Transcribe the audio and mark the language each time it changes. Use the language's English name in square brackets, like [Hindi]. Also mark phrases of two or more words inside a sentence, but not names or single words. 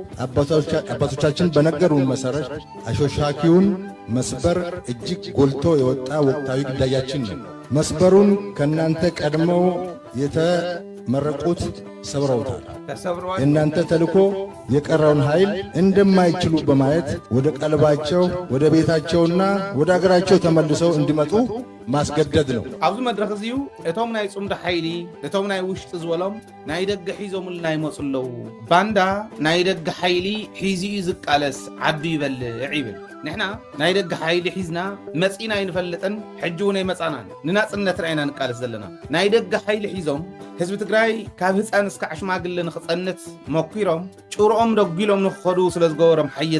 [Amharic] አባቶቻችን በነገሩን መሰረት አሾክሻኪውን መስበር እጅግ ጎልቶ የወጣ ወቅታዊ ግዳያችን ነው። መስበሩን ከናንተ ቀድመው የተመረቁት ሰብረውታል። የእናንተ ተልኮ የቀረውን ኃይል እንደማይችሉ በማየት ወደ ቀልባቸው ወደ ቤታቸውና ወደ አገራቸው ተመልሰው እንዲመጡ ማስገደድ ነው። [Tigrinya] ኣብዚ መድረክ እዚዩ እቶም ናይ ጽምዲ ሓይሊ እቶም ናይ ውሽጢ ዝበሎም ናይ ደገ ሒዞምልና ይመፁለው ባንዳ ናይ ደገ ሓይሊ ሒዚኡ ዝቃለስ ዓዱ ይበልዕ ይብል ንሕና ናይ ደገ ሓይሊ ሒዝና መፂና ይንፈልጥን ሕጂ እውን ይመፃናን ንናፅነት ራእይና ንቃለስ ዘለና ናይ ደገ ሓይሊ ሒዞም ህዝቢ ትግራይ ካብ ህፃን እስካዕ ሽማግለ ንኽፀንት መኪሮም ጭርኦም ደጊሎም ንኽኸዱ ስለ ዝገበሮም ሓየት